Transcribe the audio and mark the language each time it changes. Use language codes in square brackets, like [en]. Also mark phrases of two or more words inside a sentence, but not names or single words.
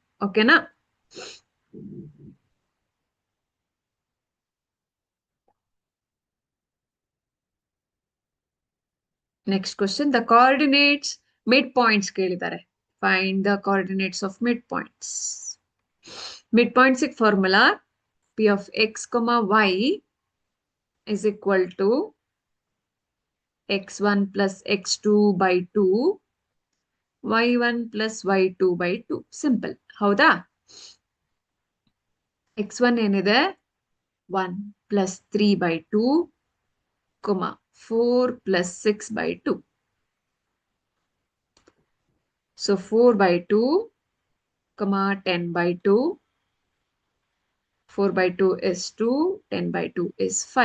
[en] Okay, na? Next question, the coordinates, midpoints ಕೇಳಿದ್ದಾರೆ. Find the coordinates of midpoints. Midpoints formula P of x, comma, y is equal to x1 plus x2 by 2, y1 plus y2 by 2. Simple. ಹೌದಾ? x1 ಏನಿದೆ 1 plus 3 by 2, comma 4 plus 6 by 2. So 4 by 2, comma 10 by 2. 4 by 2 is 2, 10 by 2 is 5.